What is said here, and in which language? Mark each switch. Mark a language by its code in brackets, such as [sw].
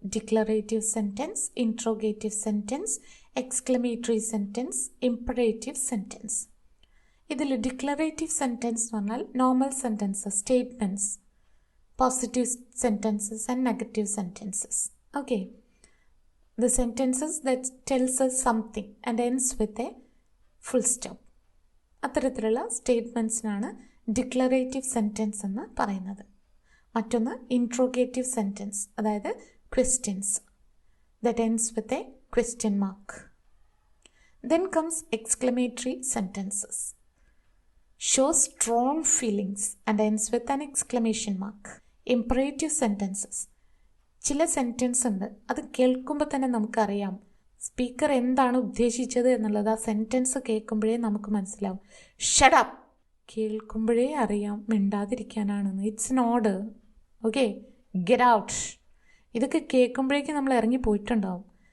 [en] Declarative sentence, interrogative sentence, exclamatory sentence, imperative sentence. ഇതിൽ declarative sentence [ml] എന്ന് പറഞ്ഞാൽ [en] Normal sentences, statements, positive sentences and negative sentences. Okay, the sentences that tells us something and ends with a full stop. [ml] അത്തരത്തിലുള്ള സ്റ്റേറ്റ്മെൻറ്റ്സിനാണ് declarative sentence എന്ന് പറയുന്നത്. [en] മറ്റൊന്ന് interrogative sentence, അതായത് questions that ends with a question mark. Then comes exclamatory sentences, shows strong feelings and ends with an exclamation mark. [ml] Imperative sentences, ചില sentence ഉണ്ട്, അത് കേൾക്കുമ്പോൾ തന്നെ നമുക്കറിയാം സ്പീക്കർ എന്താണ് ഉദ്ദേശിച്ചത് എന്നുള്ളത്. ആ സെൻറ്റൻസ് കേൾക്കുമ്പോഴേ നമുക്ക് മനസ്സിലാവും. ഷട്ട് അപ്പ്, കേൾക്കുമ്പോഴേ അറിയാം മിണ്ടാതിരിക്കാനാണെന്ന്. [en] It's an order. [ml] Okay, get out, ഇതൊക്കെ കേൾക്കുമ്പോഴേക്കും നമ്മൾ ഇറങ്ങി പോയിട്ടുണ്ടാവും.